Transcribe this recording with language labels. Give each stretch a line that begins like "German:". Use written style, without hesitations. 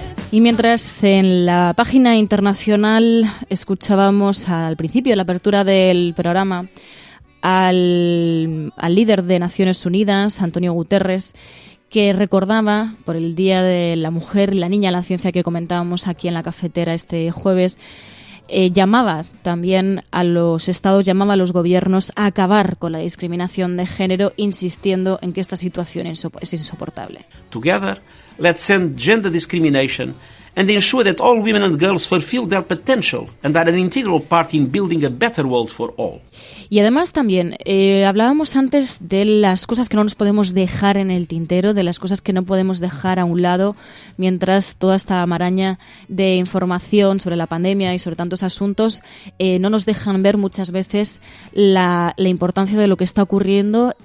Spanish: Y mientras en la página internacional escuchábamos al principio de la apertura del programa al líder de Naciones Unidas, Antonio Guterres, que recordaba por el Día de la Mujer y la Niña, la ciencia que comentábamos aquí en la cafetera este jueves, llamaba también a los estados, llamaba a los gobiernos a acabar con la discriminación de género, insistiendo en que esta situación es insoportable.
English: Together, let's end gender discrimination and ensure that all women and girls fulfill their potential and are an integral part in building a better world for all.
Spanish: Y además también hablábamos antes de las cosas que no nos podemos dejar en el tintero, de las cosas que no podemos dejar a un lado mientras toda esta maraña de información sobre la pandemia y sobre tantos asuntos no nos dejan ver muchas veces la importancia de lo que está ocurriendo.